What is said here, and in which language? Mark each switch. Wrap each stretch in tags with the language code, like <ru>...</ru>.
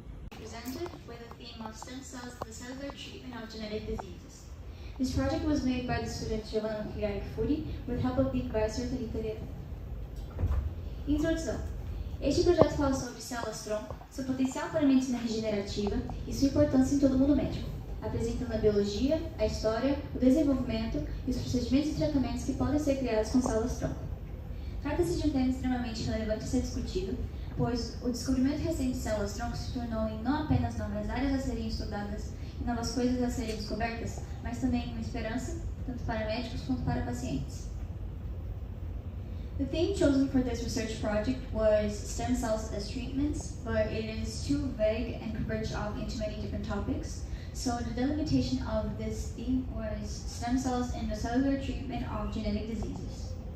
<en>Presented with the theme of stem cells, the cellular treatment of genetic diseases. This project was made by the student Giovanna with help of the advisor Thalita.</en> <pt>Introdução. Este projeto fala sobre células-tronco, seu potencial para a medicina regenerativa e sua importância em todo o mundo médico, apresentando a biologia, a história, o desenvolvimento e os procedimentos e tratamentos que podem ser criados com células-tronco. Trata-se de um tema extremamente relevante a ser discutido, pois o descobrimento recente de células-tronco se tornou em não apenas novas áreas a serem estudadas e novas coisas a serem descobertas, mas também uma esperança, tanto para médicos quanto para pacientes.</pt> <en>The theme chosen for this research project was stem cells as treatments, but it is too vague and could branch off into many different topics. So the delimitation of this theme was stem cells in the cellular treatment of genetic diseases.</en>